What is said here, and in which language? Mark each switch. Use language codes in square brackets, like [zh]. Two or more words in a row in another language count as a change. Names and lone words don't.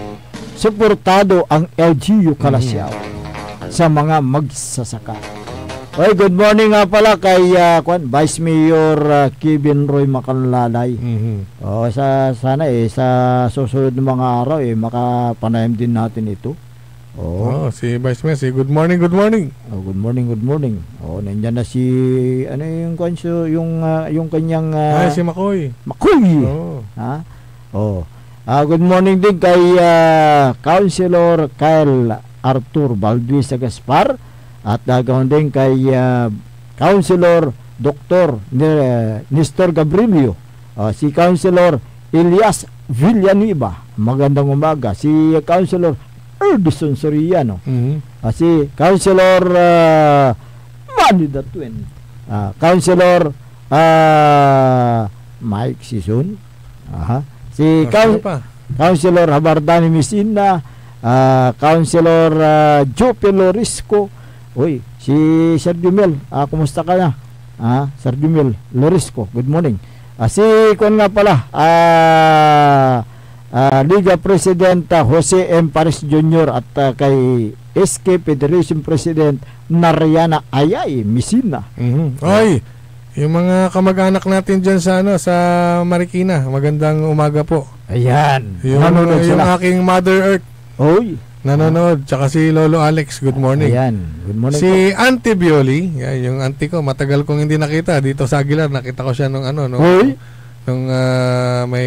[tl] Suportado ang LGU Calasiao sa mga magsasaka. [en] Good morning [tl] nga pala kay Vice Mayor Kevin Roy Macanlalay. Sana sa susunod ng mga araw makapanayam din natin ito. Si Vice Mayor, [en] good morning. Good morning. [tl] Nandiyan na si yung kanyang si Makoy. [en] Good morning [tl] din kay Councilor Kyle Arthur Valdez Gaspar at gawin din kay Councilor Dr. Nestor Gabrilio, si Councilor Elias Villanueva, magandang umaga, si Councilor Erdison Soriano, si Councilor Manny Datwin, Councilor Mike Sison, si Councilor Habardani Misina, Councilor Jope Lorisco, si Sergio Mel, kumusta ka na? Sergio Mel Lorisco, [en] good morning. [tl] Si Kwan nga pala, Liga President Jose M. Paris Jr. at kay SK Federation President Nariana Ayay Misina. Yung mga kamag-anak natin dyan sa Marikina, magandang umaga po. Ayan. Yung aking Mother Earth. Nanonood. Tsaka si Lolo Alex, [en] good morning. Ayan. Good morning [tl] si po. Auntie Bioli, yung auntie ko, matagal kong hindi nakita. Dito sa Aguilar, nakita ko siya nung may...